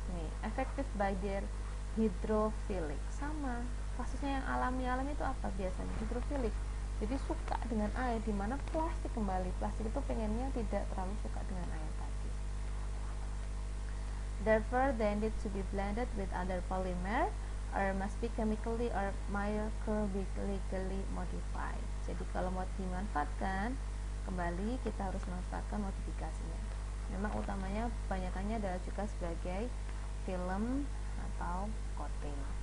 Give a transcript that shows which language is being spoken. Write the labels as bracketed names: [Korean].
[English] Nih, effective by their hydrophilic. [Indonesian] Sama, kasusnya yang alami itu apa biasanya? Hydrophilic. Jadi suka dengan air, dimana plastik kembali. Plastik itu pengennya tidak terlalu suka dengan air tadi. [English] Therefore, they need to be blended with other polymer or must be chemically or microbiologically modified. [Indonesian] Jadi kalau mau dimanfaatkan, kembali kita harus memanfaatkan modifikasinya. Memang utamanya kebanyakannya adalah juga sebagai film atau coating.